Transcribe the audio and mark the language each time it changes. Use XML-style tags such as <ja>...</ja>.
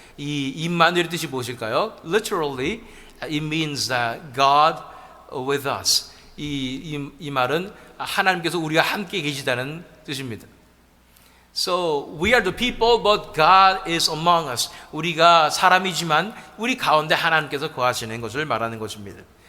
<ko>이 임마누엘의 뜻이 무엇일까요?</ko> <en>Literally, it means that God with us.</en> <ko>이 말은 하나님께서 우리와 함께 계시다는 뜻입니다.</ko> <en>So we are the people, but God is among us.</en> <ko>우리가 사람이지만 우리 가운데 하나님께서 거하시는 것을 말하는 것입니다.</ko>